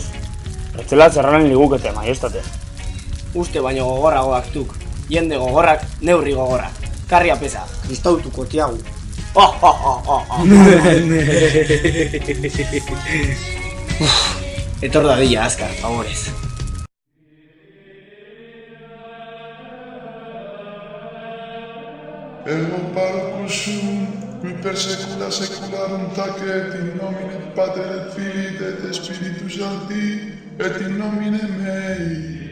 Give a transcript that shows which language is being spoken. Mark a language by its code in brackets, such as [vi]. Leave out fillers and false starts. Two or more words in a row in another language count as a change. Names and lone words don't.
[eu] Bertzela zerranen ligukete, maiestate. Uste baino gogorragoak tuk, jende gogorrak, neurri gogorrak. Karri apesa, kristautuko tiagu. Etor dadila azkar, favorez. [la] Ego parcusum, qui per secula secularum tacet in nomine Pater et Filii et Spiritus Sancti, et in nomine mei.